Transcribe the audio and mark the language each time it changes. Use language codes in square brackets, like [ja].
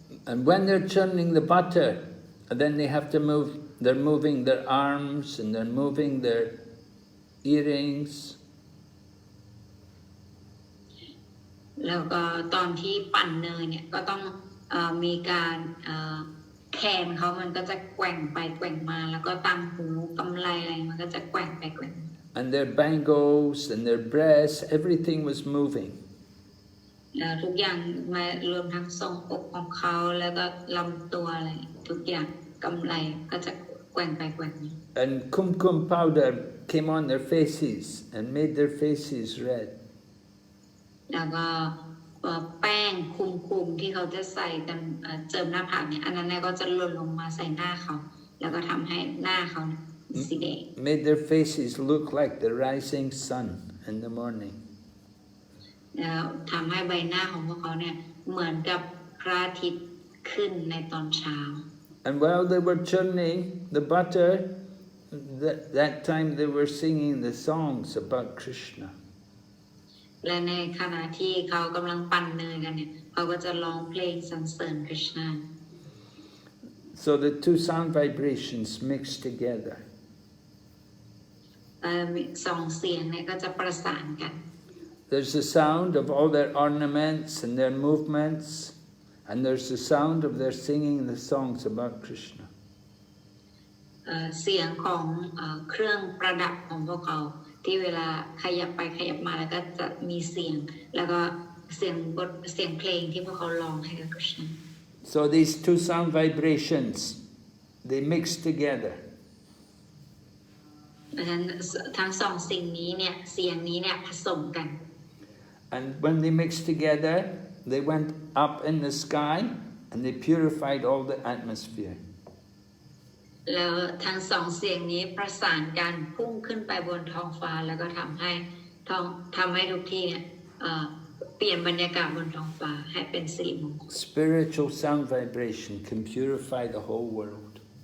[en] And when they're churning the butter, then they have to move. They're moving their arms and they're moving their earrings. [th] แล้วก็ตอนที่ปั่นเนยเนี่ยก็ต้องมีการแขนเขามันก็จะแกว่งไปแกว่งมาแล้วก็ต่างหูกำไลอะไรมันก็จะแกว่งไปแกว่ง [en] And their bangles and their breasts, everything was moving. [th] ทุกอย่างมารวมทั้งทรงอกของเขาแล้วก็ลำตัวอะไรทุกอย่างกำไลก็จะแกว่งไปแกว่งมา [en] And kumkum powder came on their faces and made their faces red. [th] แล้วก็แป้งคุมที่เขาจะใส่กันเจิมหน้าผากเนี่ยอันนั้นก็จะหล่นลงมาใส่หน้าเขาแล้วก็ทำให้หน้าเขาสีแดง [en] Made their faces look like the rising sun in the morning. [th] แล้วทำให้ใบหน้าของพวกเขาเนี่ยเหมือนกับพระอาทิตย์ขึ้นในตอนเช้า [en] And while they were churning the butter, that time they were singing the songs about Krishna. [th] และในขณะที่เขากำลังปั่นเนยกันเนี่ยเขาก็จะร้องเพลงสรรเสริญคริชนา [en] So the two sound vibrations mixed together. [th] สองเสียงเนี่ยก็จะประสานกัน [en] There's the sound of all their ornaments and their movements, and there's the sound of their singing the songs about Krishna. [th] เสียงของเครื่องประดับของพวกเขาที่เวลาขยับไปขยับมาแล้วก็จะมีเสียงแล้วก็เสียงเพลงที่พวกเขาร้องให้กับ Krishna. [en] So these two sound vibrations, they mix together. [th] ดังนั้นทั้งสองสิ่งนี้เนี่ยเสียงนี้เนี่ยผสมกัน [en] And when they mixed together, they went up in the sky and they purified all the atmosphere. [th] แล้วทั้งสองเสียงนี้ประสานกันพุ่งขึ้นไปบนท้องฟ้าแล้วก็ทำให้ทุกที่เนี่ยเปลี่ยนบรรยากาศบนท้องฟ้าให้เป็นสิริมงคล [en] Spiritual sound vibration can purify the whole world.